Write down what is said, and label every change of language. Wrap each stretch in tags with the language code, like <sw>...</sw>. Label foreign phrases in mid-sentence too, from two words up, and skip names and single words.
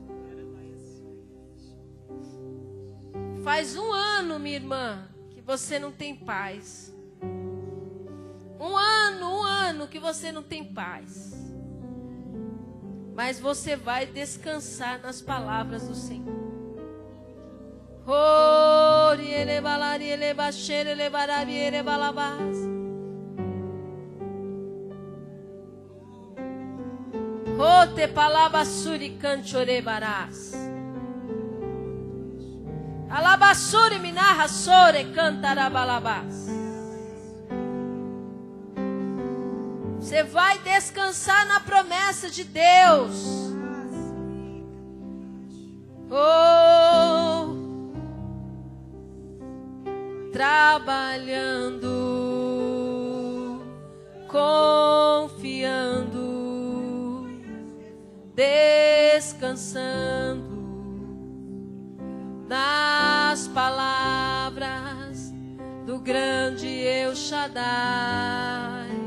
<pt>Faz 1 ano, minha irmã, que você não tem paz. 1 ano que você não tem paz. Mas você vai descansar nas palavras do Senhor. Te palabasuri canchorebarás. Alabasuri minarra sore cantarabalabás. Você vai descansar na promessa de Deus. Oh, trabalhando, confiando, descansando nas palavras do grande El Shaddai.</pt>